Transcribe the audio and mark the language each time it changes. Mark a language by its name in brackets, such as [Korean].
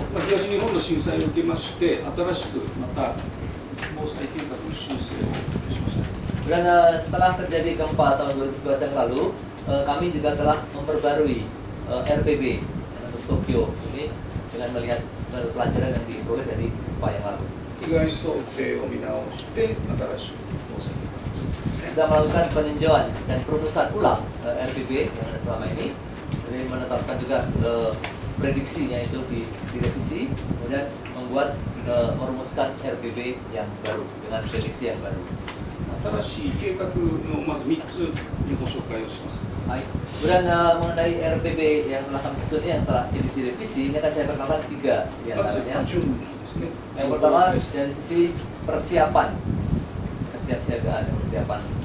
[Japanese] 東日本の震災を受けまして、新しくまた防災計画の修正をしました。 [Indonesian] Dan setelah terjadi gempa tahun 2011 yang lalu, kami juga telah memperbarui RPB untuk Tokyo ini dengan melihat pelajaran yang diperoleh dari gempa yang lalu. [Japanese] 被害想定を見直して、新しく防災計画を作ってますね。 [Indonesian] Kita melakukan peninjauan dan perumusan ulang RPB yang ada selama ini, jadi menetapkan juga prediksinya itu direvisi, kemudian membuat merumuskan RPB yang baru dengan prediksi yang baru. [Japanese] 新しい計画のまず3つにご紹介をします。 [Indonesian] Baik. Kemudian mengenai RPB yang telah kami susun yang telah edisi revisi, ini akan saya perkenalkan 3 di [Japanese] まず [Indonesian] antaranya. [Japanese] 準備ですね。 [Indonesian] Yang pertama dari sisi persiapan, kesiapsiagaan dan persiapan.